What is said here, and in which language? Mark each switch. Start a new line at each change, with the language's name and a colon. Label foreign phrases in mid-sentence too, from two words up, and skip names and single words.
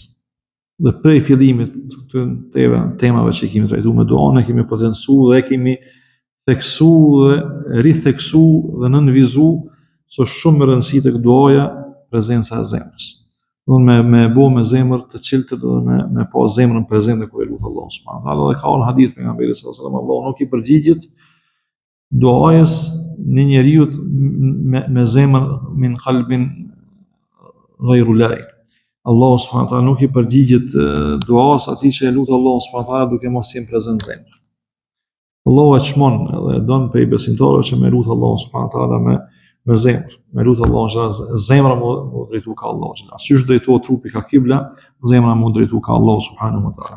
Albanian: Dhe prej fillimit të këtyre temave që kemi trajtuar me duan, ne kemi potencuar dhe kemi theksu dhe ritheksu dhe nënvizu se shumë më rëndësi tek duaja prezenca e zemrës. Do me bo me zemër të qiltër dhe me pa zemrën prezente kur e lut Allahun
Arabic: سبحانه وتعالى.
Albanian: Dhe ka një hadith pejgamberit
Arabic: صلى الله عليه وسلم,
Albanian: Allahu nuk i përgjigjet duajës në njeriu me zemër
Arabic: من قلب غير لاعي.
Albanian: Allahu
Arabic: سبحانه وتعالى
Albanian: nuk i përgjigjet duas atij që e lut Allahun
Arabic: سبحانه وتعالى
Albanian: duke mos qenë prezent zemër. Allahu e çmon dhe don prej besimtarëve që me lut Allahun
Arabic: سبحانه وتعالى
Albanian: me zemër, me lut Allahun xhallah, zemra mu drejtu ka Allahu xhallah. Siç drejtohet trupi ka kibla, zemra mu drejtu ka Allahu
Arabic: سبحانه وتعالى.